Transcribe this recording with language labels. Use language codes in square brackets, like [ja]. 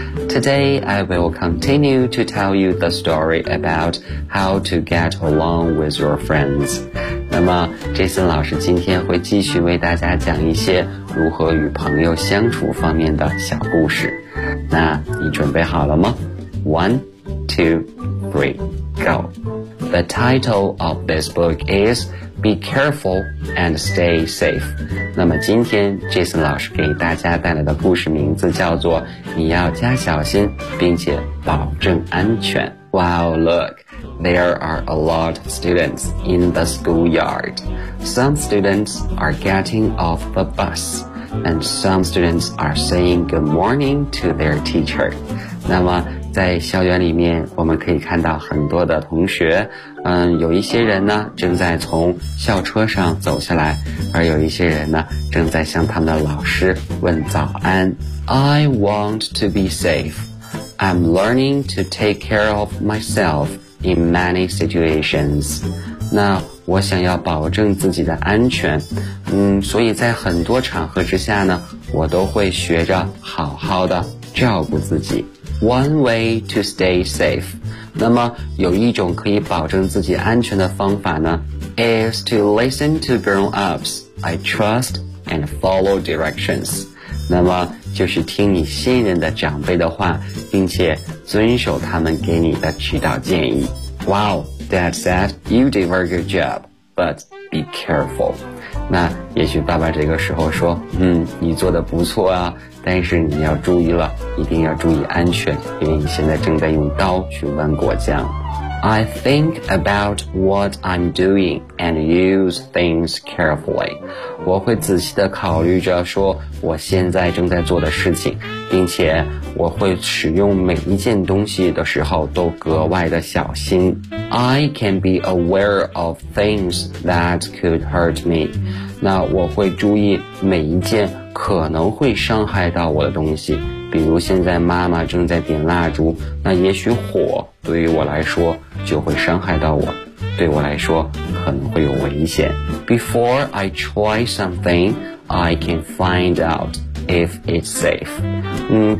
[en] Today, I will continue to tell you the story about how to get along with your friends. [zh] 那么 Jason 老师今天会继续为大家讲一些如何与朋友相处方面的小故事。那你准备好了吗？1, 2, 3, go. [en] The title of this book is Be Careful and Stay Safe. [zh] 那么今天 Jason 老师给大家带来的故事名字叫做你要加小心并且保证安全。 [en] Wow, look, there are a lot of students in the schoolyard. Some students are getting off the bus, and some students are saying good morning to their teacher. [zh] 那么在校园里面我们可以看到很多的同学，有一些人呢正在从校车上走下来，而有一些人呢正在向他们的老师问早安。 [en] I want to be safe. I'm learning to take care of myself in many situations. [zh] 那我想要保证自己的安全，所以在很多场合之下呢我都会学着好好的照顾自己。 [en] One way to stay safe. [zh] 那么有一种可以保证自己安全的方法呢 [en] is to listen to grown-ups I trust and follow directions. [zh] 那么就是听你信任的长辈的话并且遵守他们给你的指导建议。 [en] Wow, Dad said you did a very good job, but be careful. [zh] 那也许爸爸这个时候说你做得不错啊，但是你要注意了，一定要注意安全，因为你现在正在用刀去剜果酱。 [en] I think about what I'm doing and use things carefully. [zh] 我会仔细地考虑着说我现在正在做的事情，并且我会使用每一件东西的时候都格外的小心。 [en] I can be aware of things that could hurt me. [zh] 那我会注意每一件可能会伤害到我的东西，比如现在妈妈正在点蜡烛，那也许火对于我来说就会伤害到我，对我来说可能会有危险。 [en] Before I try something, I can find out if it's safe.